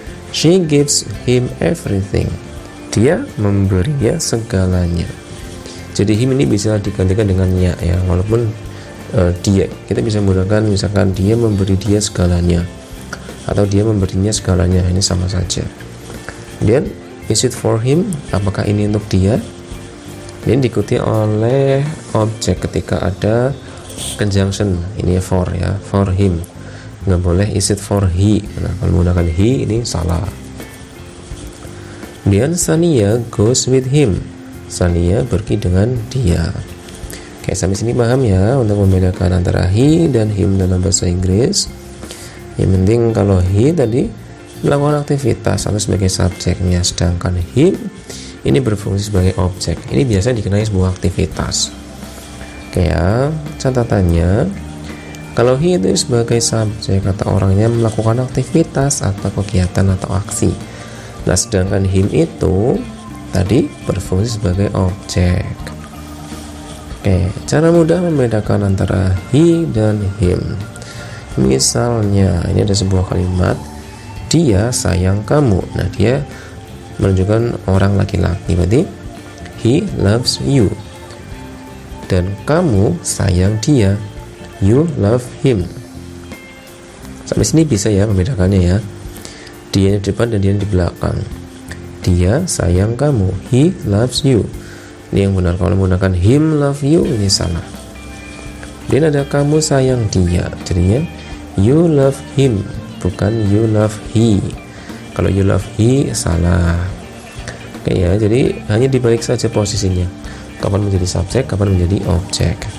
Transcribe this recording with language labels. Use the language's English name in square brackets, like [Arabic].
[English] She gives him everything. [Indonesian] Dia memberinya segalanya. Jadi him ini bisa digantikan dengan nya ya, walaupun dia. Kita bisa menggunakan misalkan dia memberi dia segalanya, atau dia memberinya segalanya. Ini sama saja. Kemudian [English] is it for him? [Indonesian] Apakah ini untuk dia? Ini diikuti oleh objek ketika ada conjunction. Ini for ya, for him. Nggak boleh [English] is it for he. [Indonesian] Nah, kalau menggunakan he ini salah. Kemudian [English] Sania goes with him. [Indonesian] Sania pergi dengan dia. Oke, sampai sini paham ya untuk membedakan antara he dan him dalam bahasa Inggris. Yang penting kalau he tadi melakukan aktivitas atau sebagai subjeknya, sedangkan him ini berfungsi sebagai objek. Ini biasanya dikenai sebuah aktivitas. Oke ya, catatannya, kalau he itu sebagai subjek atau orangnya melakukan aktivitas atau kegiatan atau aksi. Nah, sedangkan him itu tadi berfungsi sebagai objek. Oke, cara mudah membedakan antara he dan him. Misalnya, ini ada sebuah kalimat, dia sayang kamu. Nah, dia menunjukkan orang laki-laki, berarti [English] he loves you. [Indonesian] Dan kamu sayang dia, [English] you love him. [Indonesian] Sampai sini bisa ya membedakannya ya. Dia di depan dan dia di belakang. Dia sayang kamu, [English] he loves you. [Indonesian] Ini yang benar. Kalau menggunakan [English] him love you, [Indonesian] ini salah. Dan ada kamu sayang dia, jadinya [English] you love him, [Indonesian] bukan [English] you love he. [Indonesian] Kalau [English] you love he [Indonesian] salah. Oke ya, jadi hanya dibalik saja posisinya, kapan menjadi subjek, kapan menjadi objek.